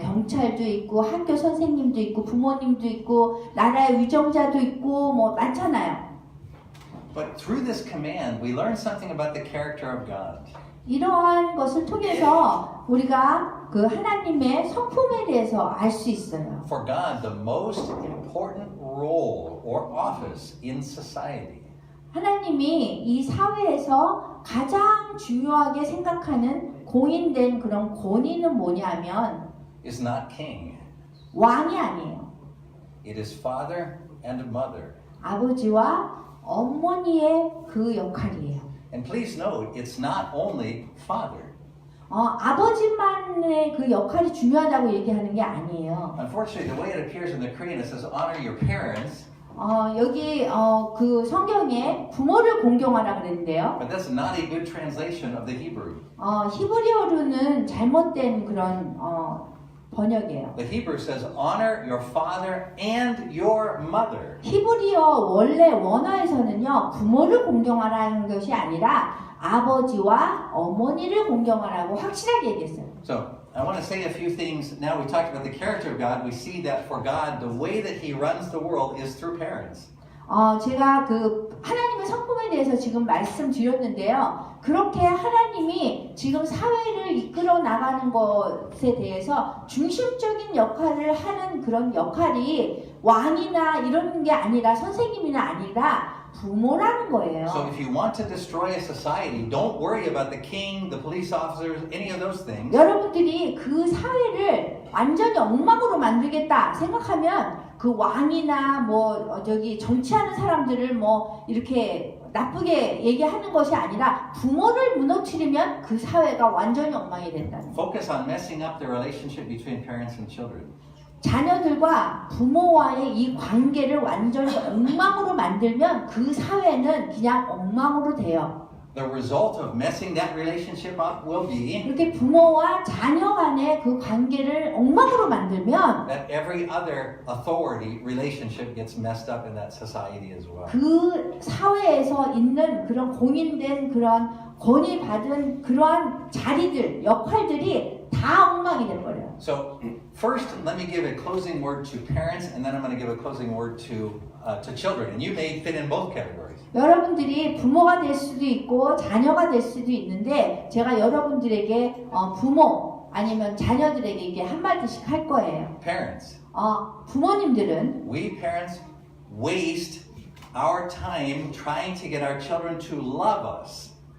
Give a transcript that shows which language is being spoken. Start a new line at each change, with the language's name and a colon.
Korean: 경찰도 있고 학교 선생님도 있고 부모님도 있고 나라의 위정자도 있고 뭐 많잖아요.
English: But through this command, we learn something about the character of God.
Korean: 이러한 것을 통해서 우리가 그 하나님의 성품에 대해서 알 수 있어요.
English: For God, the most important role or office in society
Korean: 하나님이 이 사회에서 가장 중요하게 생각하는 공인된 그런 권위는 뭐냐면
English: is not king.
Korean: 왕이 아니에요.
English: It is father and mother.
Korean: 아버지와 어머니의 그 역할이에요.
English: And please note, it's not only father.
Korean: 아버지만의 그 역할이 중요하다고 얘기하는 게 아니에요.
English: Unfortunately, the way it appears in the Korean, it says honor your parents,
Korean: 여기 그 성경에 부모를 공경하라 그랬는데요.
English: but that's not a good translation of the Hebrew.
Korean: 히브리어로는 잘못된 그런 번역이에요.
English: The Hebrew says honor your father and your mother.
Korean: 히브리어 원래 원어에서는요 부모를 공경하라는 것이 아니라 아버지와 어머니를 공경하라고 확실하게 얘기했어요.
English: So I want to say a few things. Now we talked about the character of God. We see that for God, the way that He runs the world is through parents.
Korean: 제가 그 하나님의 성품에 대해서 지금 말씀드렸는데요. 그렇게 하나님이 지금 사회를 이끌어 나가는 것에 대해서 중심적인 역할을 하는 그런 역할이 왕이나 이런 게 아니라 선생님이나 아니라 부모라는 거예요.
English: So if you want to destroy a society, don't worry about the king, the police officers, any of those things.
Korean: 여러분들이 그 사회를 완전히 엉망으로 만들겠다 생각하면 그 왕이나 뭐 정치하는 사람들을 뭐 이렇게 나쁘게 얘기하는 것이 아니라 부모를 무너뜨리면 그 사회가 완전히 엉망이 된다는 거예요.
English: Focus on messing up the relationship between parents and children.
Korean: 자녀들과 부모와의 이 관계를 완전히 엉망으로 만들면 그 사회는 그냥 엉망으로 돼요.
English: The result of messing that relationship up will be
Korean: 이렇게 부모와 자녀 간의 그 관계를 엉망으로 만들면
English: that every other authority relationship gets messed up in that society as well.
Korean: 그 사회에서 있는 그런 공인된 그런 권위 받은 그러한 자리들, 역할들이 다 엉망이 돼버려요.
English: So first, let me give a closing word to parents, and then I'm going to give a closing word to children. And you may fit in both categories.
Korean: 여러분들이 부모가 될 수도 있고 자녀가 될 수도 있는데 제가 여러분들에게 부모 아니면 자녀들에게 이게 한마디씩 할 거예요.
English: Parents,
Korean: 부모님들은
English: we parents waste our time trying to get our children to love us.